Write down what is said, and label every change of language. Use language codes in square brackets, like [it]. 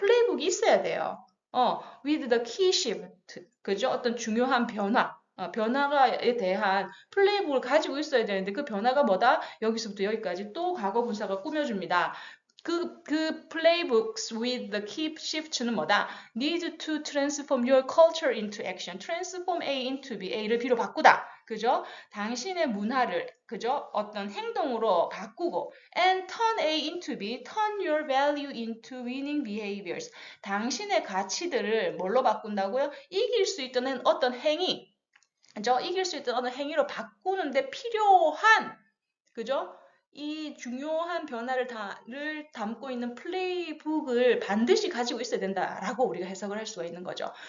[ko] 플레이북이 있어야 돼요. [en] with the key shift. [ko] 그죠? 어떤 중요한 변화. 변화에 대한 플레이북을 가지고 있어야 되는데 그 변화가 뭐다? 여기서부터 여기까지 또 과거 분사가 꾸며줍니다. [en] 그 playbooks with the key shift는 [ko] 뭐다? [en] Need to transform your culture into action. Transform A into B. [ko] A를 B로 바꾸다. 그죠? 당신의 문화를 그죠? 어떤 행동으로 바꾸고 [en] and turn A into B. Turn your value into winning behaviors. [ko] 당신의 가치들을 뭘로 바꾼다고요? 이길 수 있는 어떤 행위. 그죠? 이길 수 있는 어떤 행위로 바꾸는데 필요한 그죠? 이 중요한 변화를 담고 있는 플레이북을 반드시 가지고 있어야 된다라고 우리가 해석을 할 수가 있는 거죠.